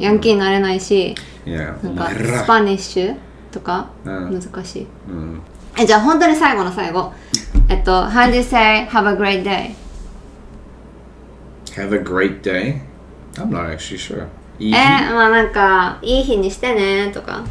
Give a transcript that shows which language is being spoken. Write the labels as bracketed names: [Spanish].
[Japanese] ヤンキーになれないし、 [English] Yeah. [Japanese] なんかスパニッシュとか難しい。 Mm. じゃあ本当に最後の最後。 [English] How do you say have a great day? Have a great day? I'm not actually sure. [Japanese] まあなんかいい日にしてねとか。